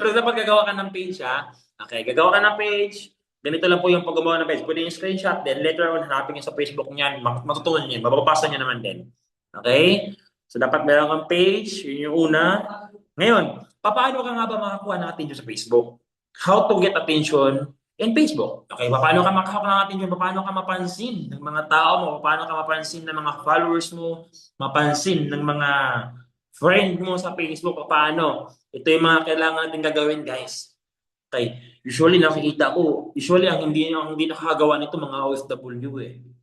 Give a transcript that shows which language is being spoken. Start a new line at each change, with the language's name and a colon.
Filipino: Pero dapat gagawa ka ng page, ha? Okay, gagawa ka ng page. Ganito lang po yung paggawa ng page. Pwede yung screenshot, then later on, hanapin nyo sa Facebook niyan. Matutunan nyo yun. Mababasa nyo naman din. Okay? So, dapat meron kang page. Yun yung una. Ngayon, paano ka nga ba makakuha ng attention sa Facebook?
English: How to get attention in Facebook?
Filipino: Okay, paano ka makakuha ng attention? Paano ka mapansin ng mga tao mo? Paano ka mapansin ng mga followers mo? Mapansin ng mga friend mo sa Facebook? Paano? Ito yung mga kailangan natin gagawin, guys. Okay, usually nakikita ko, ang hindi nakakagawa nito mga OFW eh.